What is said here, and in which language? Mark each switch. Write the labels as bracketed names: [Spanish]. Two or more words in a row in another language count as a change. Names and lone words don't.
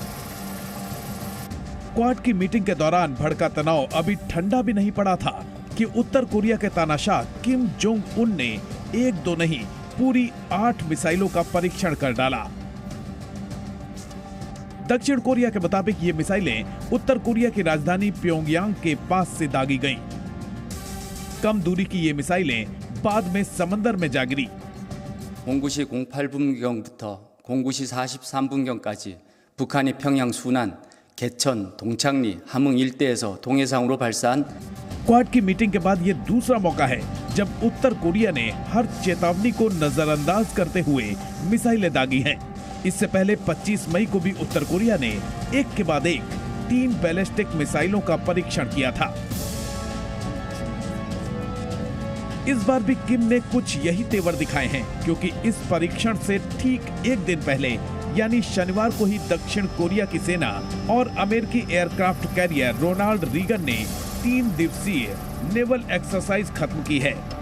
[Hindi] क्वाड की मीटिंग के दौरान भड़का तनाव अभी ठंडा भी नहीं पड़ा था कि उत्तर कोरिया के तानाशाह किम जोंग उन ने एक दो नहीं पूरी 8 मिसाइलों का परीक्षण कर डाला। दक्षिण कोरिया के मुताबिक ये मिसाइलें उत्तर कोरिया की राजधानी प्योंगयांग के पास से दागी गईं। कम दूरी की ये मिसाइलें बाद में समंदर में जा गिरी। [Korean] 09시 08분경부터 09시 43분경까지 북한이 평양 순안, 개천, 동창리, 함흥 일대에서 동해상으로 발사한 [Hindi] क्वाड की मीटिंग के बाद ये दूसरा मौका है जब उत्तर कोरिया ने हर चेतावनी को नजरअंदाज करते हुए मिसाइलें दागी हैं। इससे पहले 25 मई को भी उत्तर कोरिया ने एक के बाद एक 3 बैलिस्टिक मिसाइलों का परीक्षण किया था। इस बार भी किम ने कुछ यही तेवर दिखाए हैं, क्योंकि इस परीक्षण से ठीक एक दिन पहले यानी शनिवार को ही दक्षिण कोरिया की सेना और अमेरिकी [English] aircraft carrier [Hindi] रोनाल्ड रीगन ने 3 दिवसीय [English] naval exercise [Hindi] खत्म की है।